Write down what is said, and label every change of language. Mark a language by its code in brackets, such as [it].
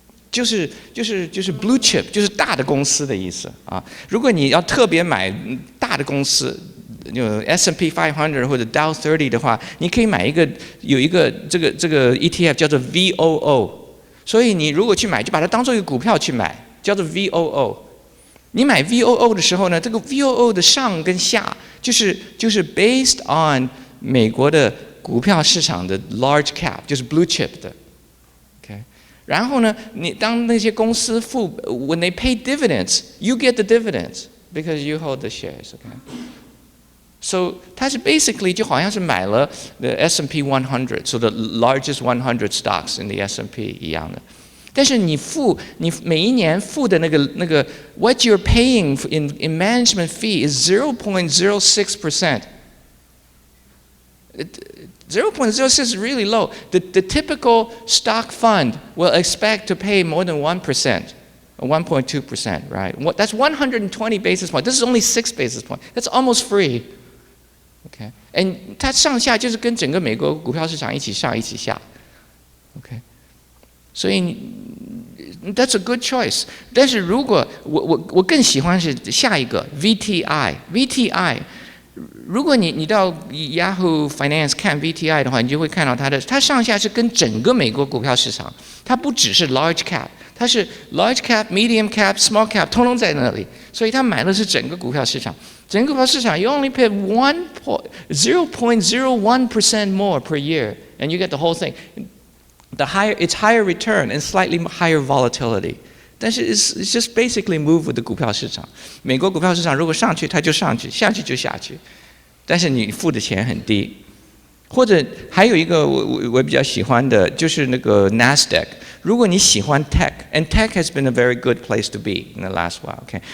[zh] 就是 blue chip， 就是大的公司的意思如果你要特别买大的公司，S&P 500或者 Dow 30的话，你可以有一个这个 ETF 叫做 VOO， 所以你如果去买，就把它当做一个股票去买，叫做 VOO。你买 VOO 的时候呢，这个 VOO 的上跟下就是 based on 美国的股票市场的 large cap， 就是 blue chip 的。 Okay， 然后呢，你当那些公司 [en] when they pay dividends, you get the dividends because you hold the shares. [zh] Okay。So 它是 basically 就好像是买了 the S&P 100， [en] so the largest 100 stocks in the S&P [zh] 一样的。但是你每一年付的那个 [en] what you're paying in management fee is 0.06%. 0.06 is really low. The typical stock fund will expect to pay more than 1%. 1.2%, right? That's 120 basis points. This is only 6 basis points. That's almost free. [zh] Okay, and 它上下就是跟整个美国股票市场一起上一起下。 [en] Okay， [zh] 所以 [en] that's a good choice。 [zh] 但是如果我更喜欢是下一个 VTI。如果你到 Yahoo Finance 看 VTI 的话，你就会看到它上下是跟整个美国股票市场，它不只是 large cap， 它是 large cap、medium cap、small cap 通通在那里，所以它买的是整个股票市场。整个股票市场 [en] ，you only pay 0.01% more per year, and you get the whole thing. It's higher return and slightly higher volatility. [zh] 但是 [en] it's just basically move with the 股票市场。 [zh] 美国股票市场如果上去它就上去，下去就下去，但是你付的钱很低。或者还有一个我比较喜欢的就是那个 Nasdaq。如果你喜欢 [en] tech，and tech has been a very good place to be in the last while，OK？